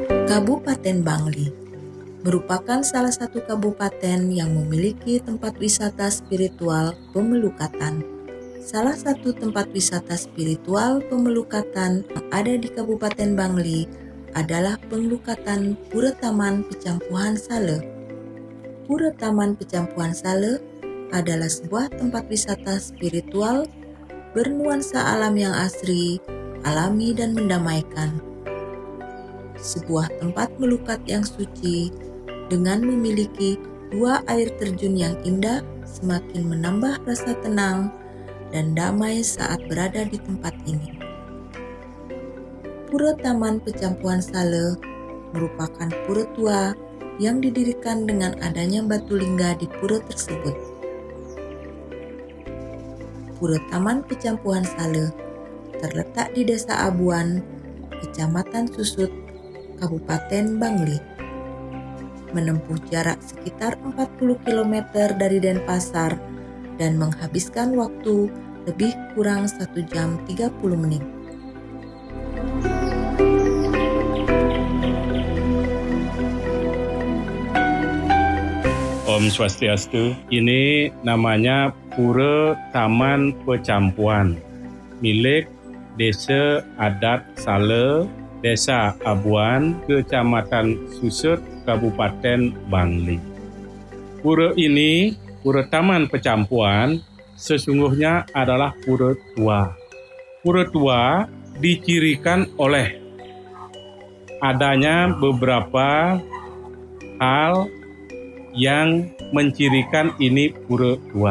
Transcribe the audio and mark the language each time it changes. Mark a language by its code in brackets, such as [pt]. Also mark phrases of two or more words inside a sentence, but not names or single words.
[id] Kabupaten Bangli merupakan salah satu kabupaten yang memiliki tempat wisata spiritual Pemelukatan. Salah satu tempat wisata spiritual Pemelukatan yang ada di Kabupaten Bangli adalah Pemelukatan Pura Taman Pecampuhan Sale. Pura Taman Pecampuhan Sale adalah sebuah tempat wisata spiritual bernuansa alam yang asri, alami dan mendamaikan. Sebuah tempat melukat yang suci dengan memiliki dua air terjun yang indah semakin menambah rasa tenang dan damai saat berada di tempat ini. Pura Taman Pecampuhan Sale merupakan pura tua yang didirikan dengan adanya batu lingga di pura tersebut. Pura Taman Pecampuhan Sale terletak di Desa Abuan, Kecamatan Susut, Kabupaten Bangli. Menempuh jarak sekitar 40 km dari Denpasar dan menghabiskan waktu lebih kurang 1 jam 30 menit. [ban] Om Swastiastu. [id] Ini namanya Pura Taman Pecampuhan milik Desa Adat Sale, Desa Abuan, Kecamatan Susut, Kabupaten Bangli. Pura ini, Pura Taman Pecampuhan, sesungguhnya adalah pura tua. Pura tua dicirikan oleh adanya beberapa hal yang mencirikan ini pura tua.